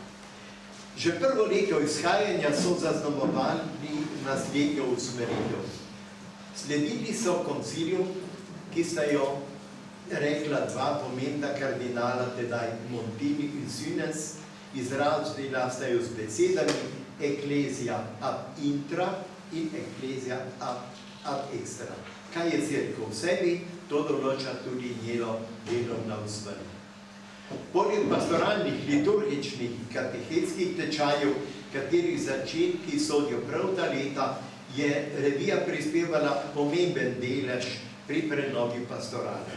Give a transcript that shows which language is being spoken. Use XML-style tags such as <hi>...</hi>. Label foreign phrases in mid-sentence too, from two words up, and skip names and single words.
<sl>Že prvo leto izhajanja so zaznamovali naslednjo usmeritev. Sledili so koncilju, ki sta jo rekla dva pomembna kardinala, tedaj Montini in Sünes, izrazila sta jo z besedami</sl> <la>Ecclesia ab intra</la> <sl>in</sl> <la>Ecclesia ab extra.</la> <sl>Kaj je cerkev v sebi, to določa tudi njeno delovna usmeritev. Poleg pastoralnih, liturgičnih, katehetskih tečajev, katerih začetki sodijo prav ta leta, je revija prispevala pomemben delež pri prenovi pastorale.</sl>